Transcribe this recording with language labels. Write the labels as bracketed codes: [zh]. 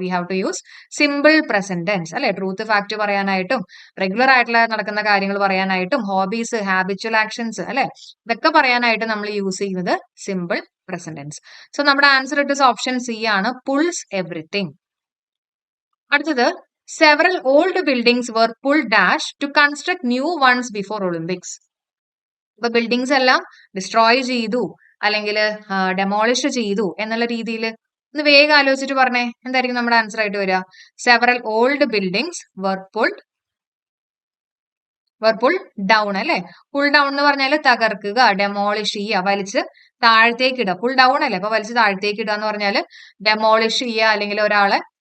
[en] we have to use simple present tense [ml] അല്ലെ. Truth fact പറയാനായിട്ടും regular ആയിട്ടുള്ള നടക്കുന്ന കാര്യങ്ങൾ പറയാനായിട്ടും ഹോബീസ്, ഹാബിച്വൽ ആക്ഷൻസ് അല്ലെ, ഇതൊക്കെ പറയാനായിട്ട് നമ്മൾ യൂസ് ചെയ്യുന്നത് സിമ്പിൾ പ്രസന്റ് ടെൻസ്. സോ നമ്മുടെ ആൻസർ ഇട്ട് ഓപ്ഷൻ സി ആണ്, പുൾസ് എവറിത്തിങ്. അടുത്തത്, [en] several old buildings were pulled dash to construct new ones before Olympics. [ml] ഇപ്പൊ ബിൽഡിങ്സ് എല്ലാം ഡിസ്ട്രോയ് ചെയ്തു അല്ലെങ്കിൽ ഡെമോളിഷ് ചെയ്തു എന്നുള്ള രീതിയിൽ ഒന്ന് വേഗം ആലോചിച്ചിട്ട് പറഞ്ഞേ, എന്തായിരിക്കും നമ്മുടെ ആൻസർ ആയിട്ട് വരിക? [en] several old buildings were pulled down [ml] അല്ലെ. പുൾ ഡൗൺ എന്ന് പറഞ്ഞാൽ തകർക്കുക, ഡെമോളിഷ് ചെയ്യുക, വലിച്ച് താഴത്തേക്ക് ഇടുക. പുൾ ഡൗൺ അല്ലെ, അപ്പൊ വലിച്ച് താഴത്തേക്ക് ഇടുക എന്ന് പറഞ്ഞാൽ ഡെമോളിഷ് ചെയ്യുക അല്ലെങ്കിൽ ഒരാളെ